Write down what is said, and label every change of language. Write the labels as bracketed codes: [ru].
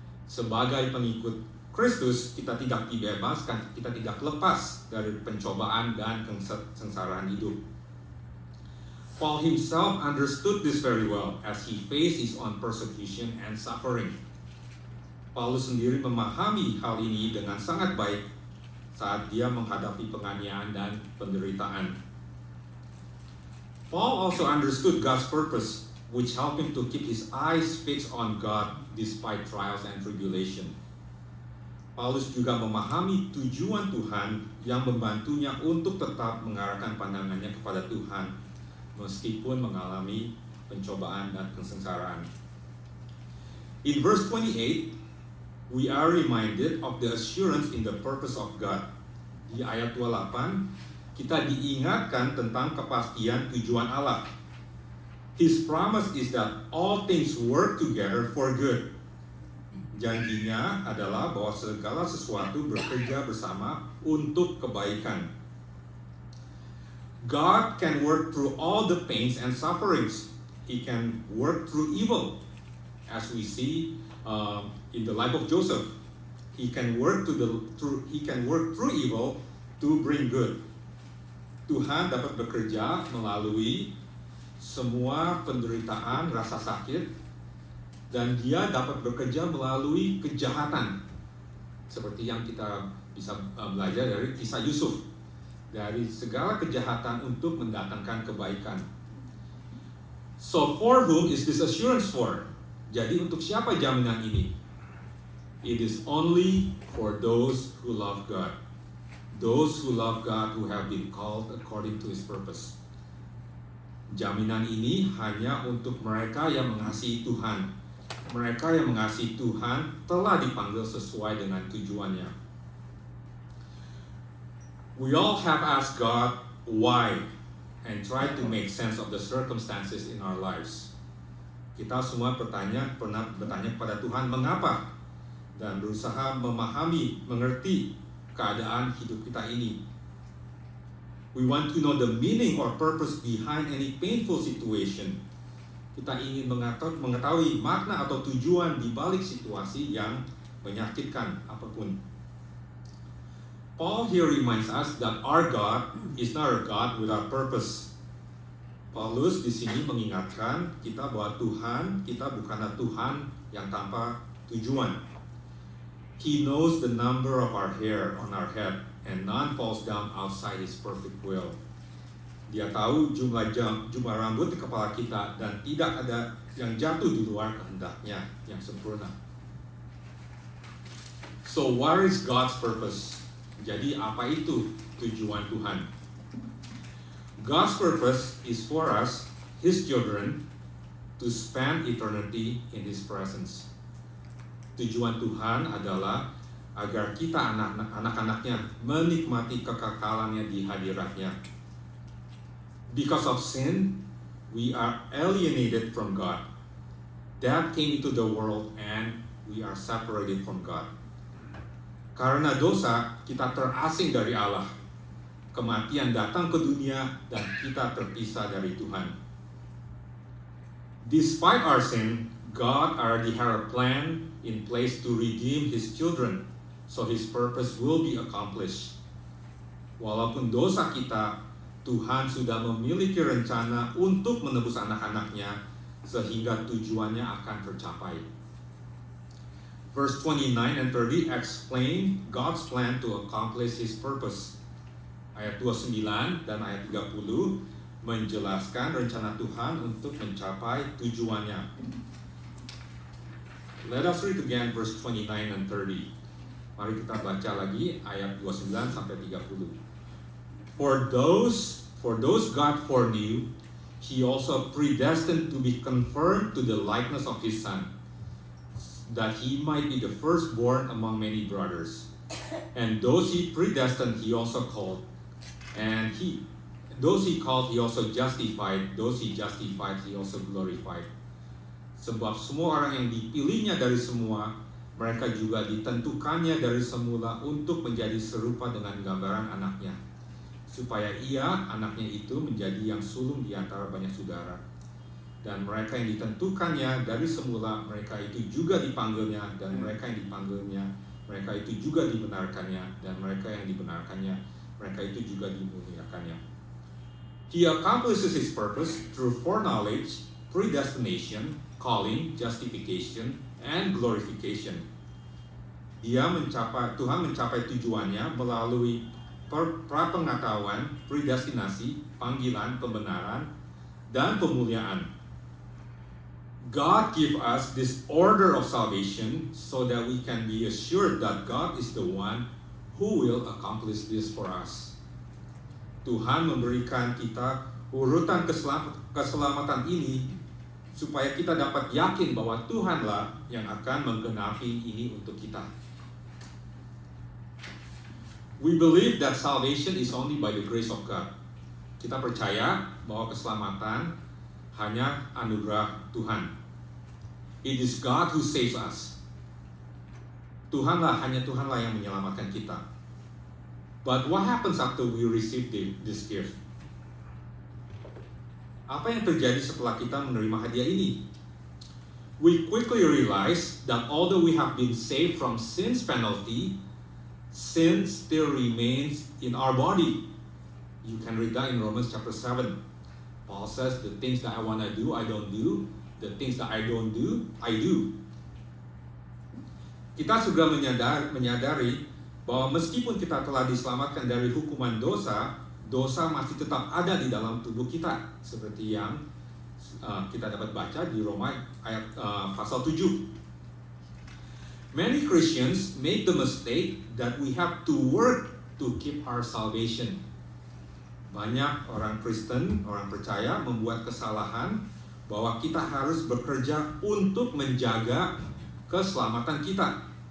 [id] Sebagai pengikut Kristus, kita tidak dibebaskan, kita tidak lepas dari pencobaan dan kesengsaraan hidup. [en] Paul himself understood this very well as he faced his own persecution and suffering. [id] Paulus sendiri memahami hal ini dengan sangat baik saat dia menghadapi penganiayaan dan penderitaan. [en] Paul also understood God's purpose, which helped him to keep his eyes fixed on God despite trials and tribulation. [id] Paulus juga memahami tujuan Tuhan yang membantunya untuk tetap mengarahkan pandangannya kepada Tuhan meskipun mengalami pencobaan dan kesengsaraan. [en] In verse 28, we are reminded of the assurance in the purpose of God. [id] Di ayat 28, kita diingatkan tentang kepastian tujuan Allah. [en] His promise is that all things work together for good. [id] Janjinya adalah bahwa segala sesuatu bekerja bersama untuk kebaikan. [en] God can work through all the pains and sufferings. He can work through evil, as we see in the life of Joseph. He can work through evil to bring good. [id] Tuhan dapat bekerja melalui semua penderitaan, rasa sakit, dan Dia dapat bekerja melalui kejahatan. Seperti yang kita bisa belajar dari kisah Yusuf. Dari segala kejahatan untuk mendatangkan kebaikan. [en] So for whom is this assurance for? [id] Jadi untuk siapa jaminan ini? [en] It is only for those who love God. Those who love God who have been called according to His purpose. [id] Jaminan ini hanya untuk mereka yang mengasihi Tuhan. Mereka yang mengasihi Tuhan telah dipanggil sesuai dengan tujuannya. [en] We all have asked God why and tried to make sense of the circumstances in our lives. [id] Kita semua pernah bertanya kepada Tuhan mengapa, dan berusaha memahami, mengerti keadaan hidup kita ini. [en] We want to know the meaning or purpose behind any painful situation. [id] Kita ingin mengetahui makna atau tujuan di balik situasi yang menyakitkan apapun. [en] Paul here reminds us that our God is not a God without purpose. [id] Paulus di sini mengingatkan kita bahwa Tuhan kita bukanlah Tuhan yang tanpa tujuan. [en] He knows the number of our hair on our head, and none falls down outside His perfect will. [id] Dia tahu jumlah rambut di kepala kita, dan tidak ada yang jatuh di luar kehendaknya yang sempurna. [en] So what is God's purpose? [id] Jadi apa itu tujuan Tuhan? [en] God's purpose is for us, His children, to spend eternity in His presence. [id] Tujuan Tuhan adalah agar kita anak-anaknya menikmati kekekalannya di hadiratnya. [en] Because of sin, we are alienated from God. Death came into the world and we are separated from God. [id] Karena dosa, kita terasing dari Allah. Kematian datang ke dunia dan kita terpisah dari Tuhan. [en] Despite our sin, God already had a plan in place to redeem His children, so His purpose will be accomplished. [id] Walaupun dosa kita, Tuhan sudah memiliki rencana untuk menebus anak-anaknya, sehingga tujuannya akan tercapai. [en] Verse 29 and 30 explain God's plan to accomplish His purpose. [id] Ayat 29 dan ayat 30 menjelaskan rencana Tuhan untuk mencapai tujuannya. [en] Let us read again verse 29 and 30. [id] Mari kita baca lagi ayat 29 sampai 30. [en] For those God foreknew, He also predestined to be conformed to the likeness of His Son, that He might be the firstborn among many brothers. And those He predestined, He also called. And those He called, He also justified. Those He justified, He also glorified. [id] Sebab semua orang yang dipilihnya dari semua, mereka juga ditentukannya dari semula untuk menjadi serupa dengan gambaran anaknya, supaya ia, anaknya itu, menjadi yang sulung di antara banyak saudara. Dan mereka yang ditentukannya dari semula, mereka itu juga dipanggilnya, dan mereka yang dipanggilnya, mereka itu juga dibenarkannya, dan mereka yang dibenarkannya, mereka itu juga dimuliakannya. [en] He accomplishes His purpose through foreknowledge, predestination, calling, justification, and glorification. [id] Tuhan mencapai tujuannya melalui prapengetahuan, predestinasi, panggilan, pembenaran, dan pemuliaan. [en] God give us this order of salvation so that we can be assured that God is the one who will accomplish this for us. [id] Tuhan memberikan kita urutan keselamatan ini supaya kita dapat yakin bahwa Tuhanlah yang akan menggenapi ini untuk kita. [en] We believe that salvation is only by the grace of God. [id] Kita percaya bahwa keselamatan hanya anugerah Tuhan. [en] It is God who saves us. [id] Hanya Tuhanlah yang menyelamatkan kita. [en] But what happens after we receive this gift? [id] Apa yang terjadi setelah kita menerima hadiah ini? [en] We quickly realize that although we have been saved from sin's penalty, sin still remains in our body. You can read that in Romans chapter 7. Paul says, the things that I want to do, I don't do. The things that I don't do, I do. [id] Kita sudah menyadari bahwa meskipun kita telah diselamatkan dari hukuman dosa, dosa masih tetap ada di dalam tubuh kita. Seperti yang kita dapat baca di Roma ayat pasal 7. [en] Many Christians make the mistake that we have to work to keep our salvation. [id] Banyak orang Kristen, orang percaya membuat kesalahan bahwa kita harus bekerja untuk menjaga keselamatan kita.